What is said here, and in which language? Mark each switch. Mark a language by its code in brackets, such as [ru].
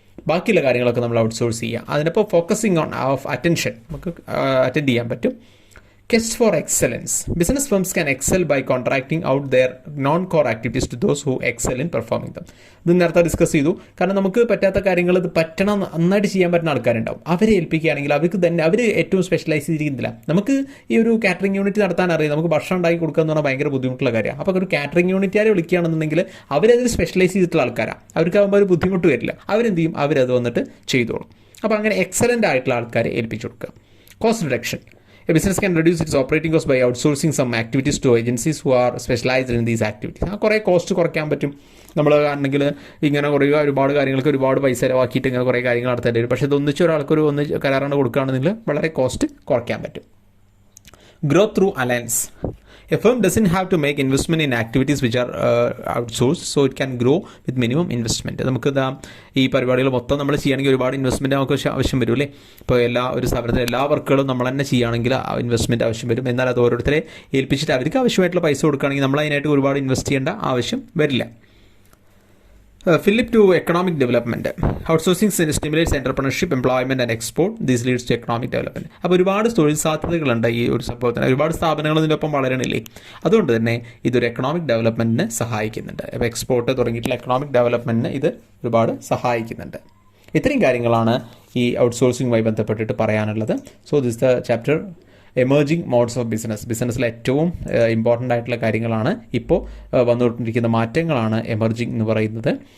[ml] ബാക്കിയുള്ള കാര്യങ്ങളൊക്കെ നമ്മൾ ഔട്ട്സോഴ്സ് ചെയ്യുക. അതിനിപ്പോൾ ഫോക്കസിങ് ഓൺ ഓഫ് അറ്റൻഷൻ നമുക്ക് അറ്റൻഡ് ചെയ്യാൻ പറ്റും. [en] Quest for excellence. Business firms can excel by contracting out their non-core activities to those who excel in performing them. [ml] ഇത് നേരത്തെ ഡിസ്കസ് ചെയ്തു. കാരണം നമുക്ക് പറ്റാത്ത കാര്യങ്ങൾ ഇത് പറ്റണം, നന്നായിട്ട് ചെയ്യാൻ പറ്റുന്ന ആൾക്കാരുണ്ടാവും. അവരെ ഏൽപ്പിക്കുകയാണെങ്കിൽ അവർ ഏറ്റവും സ്പെഷ്യലൈസ് ചെയ്തിരിക്കുന്നില്ല. നമുക്ക് ഈ ഒരു കാറ്ററിംഗ് യൂണിറ്റ് നടത്താൻ അറിയാം, നമുക്ക് ഭക്ഷണം ഉണ്ടാക്കി കൊടുക്കുക എന്ന് പറഞ്ഞാൽ ഭയങ്കര ബുദ്ധിമുട്ടുള്ള കാര്യമാണ്. അപ്പോൾ ഒരു കാറ്ററിംഗ് യൂണിറ്റുകാരെ വിളിക്കുകയാണെന്നുണ്ടെങ്കിൽ അവരതിൽ സ്പെഷ്യലൈസ് ചെയ്തിട്ടുള്ള ആൾക്കാരാണ്, അവർക്കാകുമ്പോൾ ഒരു ബുദ്ധിമുട്ട് വരില്ല. അവരെന്ത് ചെയ്യും? അവരത് വന്നിട്ട് ചെയ്തോളും. അപ്പോൾ അങ്ങനെ എക്സലൻ്റ് ആയിട്ടുള്ള ആൾക്കാരെ ഏൽപ്പിച്ചു കൊടുക്കുക. [en] Cost reduction. A business can reduce its operating costs by outsourcing some activities to agencies who are specialized in these activities. [ml] കുറേ കോസ്റ്റ് കുറയ്ക്കാൻ പറ്റും. നമ്മൾ ആണെങ്കിൽ ഇങ്ങനെ ഒരുപാട് കാര്യങ്ങൾക്ക് ഒരുപാട് പൈസ ചിലവാക്കിയിട്ട് ഇങ്ങനെ കുറേ കാര്യങ്ങൾ നടത്തേണ്ടി വരും. പക്ഷേ ഇതൊന്നിച്ച് ഒരാൾക്ക് ഒന്ന് കരാറാണ് കൊടുക്കുകയാണെന്നുണ്ടെങ്കിൽ വളരെ കോസ്റ്റ് കുറയ്ക്കാൻ പറ്റും. [en] Growth through alliance. A firm doesn't have to make investment in activities which are outsourced, so it can grow with minimum investment. [ml] നമുക്ക് ഈ പരിപാടികൾ മൊത്തം നമ്മൾ ചെയ്യുകയാണെങ്കിൽ ഒരുപാട് ഇൻവെസ്റ്റ്മെൻറ്റ് നമുക്ക് ആവശ്യം വരും അല്ലേ? ഇപ്പോൾ ഒരു സ്ഥാപനത്തിൽ എല്ലാ വർക്കുകളും നമ്മൾ തന്നെ ചെയ്യുകയാണെങ്കിൽ ഇൻവെസ്റ്റ്മെൻറ്റ് ആവശ്യം വരും. എന്നാൽ അത് ഓരോരുത്തരെ ഏൽപ്പിച്ചിട്ട് അവർക്ക് ആവശ്യമായിട്ടുള്ള പൈസ കൊടുക്കുകയാണെങ്കിൽ നമ്മൾ അതിനായിട്ട് ഒരുപാട് ഇൻവെസ്റ്റ് ചെയ്യേണ്ട ആവശ്യം വരില്ല. [en] Flip to economic development. Outsourcing stimulates entrepreneurship, employment and export. This leads to economic development. [ml] അപ്പോൾ ഒരുപാട് തൊഴിൽ സാധ്യതകളുണ്ട് ഈ ഒരു സംഭവത്തിന്. ഒരുപാട് സ്ഥാപനങ്ങൾ ഇതിൻ്റെ ഒപ്പം വളരണില്ലേ? അതുകൊണ്ട് തന്നെ ഇതൊരു എക്കണോമിക് ഡെവലപ്മെൻറ്റിന് സഹായിക്കുന്നുണ്ട്. അപ്പോൾ എക്സ്പോർട്ട് തുടങ്ങിയിട്ടുള്ള എക്കണോമിക് ഡെവലപ്മെൻറ്റിന് ഇത് ഒരുപാട് സഹായിക്കുന്നുണ്ട്. ഇത്രയും കാര്യങ്ങളാണ് ഈ ഔട്ട്സോഴ്സിങ്ങുമായി ബന്ധപ്പെട്ടിട്ട് പറയാനുള്ളത്. [en] so this the chapter [ml] emerging modes of ബിസിനസ്സിലെ ഏറ്റവും ഇമ്പോർട്ടൻ്റ് ആയിട്ടുള്ള കാര്യങ്ങളാണ്, ഇപ്പോൾ വന്നുകൊണ്ടിരിക്കുന്ന മാറ്റങ്ങളാണ് എമർജിങ് എന്ന് പറയുന്നത്.